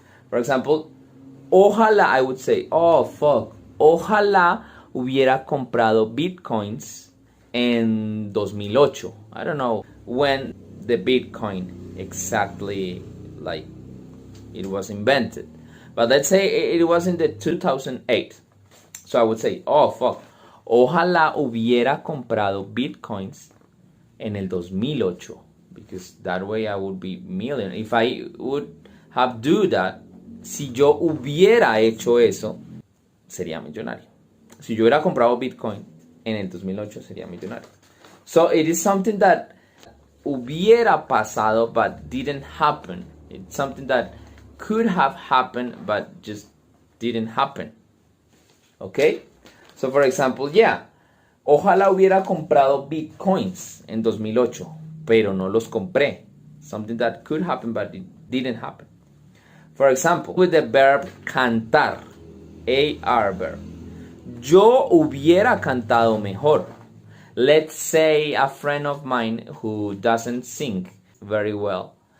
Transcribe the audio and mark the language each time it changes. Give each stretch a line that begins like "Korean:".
English: For example, ojalá, I would say, oh, fuck.
Spanish: Ojalá hubiera comprado bitcoins en 2008.
English: I don't know when the bitcoin exactly, like, it was invented. But let's say it was in the 2008. So I would say, oh, fuck.
Spanish: Ojalá hubiera comprado bitcoins en el 2008.
English: Because that way I would be million. If I would have do that,
Spanish: si yo hubiera hecho eso, sería millonario. Si yo hubiera comprado Bitcoin en el 2008, sería millonario.
English: So it is something that
Spanish: hubiera pasado
English: but didn't happen. It's something that could have happened but just didn't happen. Okay? So for example, yeah.
Spanish: Ojalá hubiera comprado Bitcoins en 2008, pero no los compré.
English: Something that could happen but it didn't happen. For example, with the verb cantar, AR verb.
Spanish: Yo hubiera cantado mejor.
English: Let's say a friend of mine who doesn't sing very well.